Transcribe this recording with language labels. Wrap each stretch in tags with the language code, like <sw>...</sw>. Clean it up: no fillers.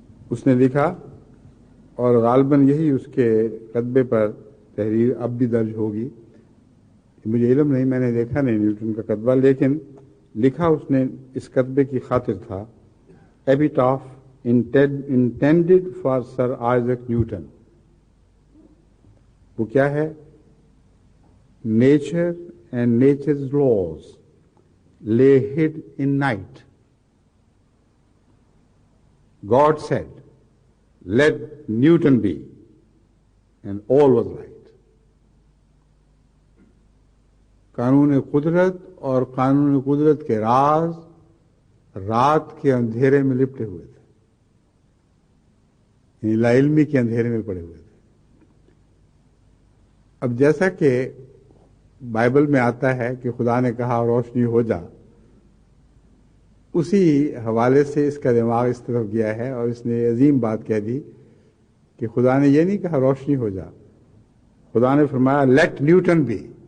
<ur>اس نے لکھا اور غالباً یہی اس کے کتبے پر تحریر اب بھی درج ہوگی، مجھے علم نہیں، میں نے دیکھا نہیں نیوٹن کا کتبہ، لیکن لکھا اس نے اس کتبے کی خاطر تھا،</ur> <en>Epitaph intended for sir Isaac Newton.</en> <ur>وہ کیا ہے؟ Nature</ur> <en>and nature's laws lay hid in night. God said, let Newton be, and all was light.</en> <ur>قانون قدرت اور قانون قدرت کے راز رات کے اندھیرے میں لپٹے ہوئے تھے، یعنی لا علمی کے اندھیرے میں پڑے ہوئے تھے۔ اب جیسا کہ بائبل میں آتا ہے کہ خدا نے کہا روشنی ہو جا، اسی حوالے سے اس کا دماغ اس طرف گیا ہے اور اس نے عظیم بات کہہ دی کہ خدا نے یہ نہیں کہا روشنی ہو جا، خدا نے فرمایا</ur> <en>let Newton be,</en>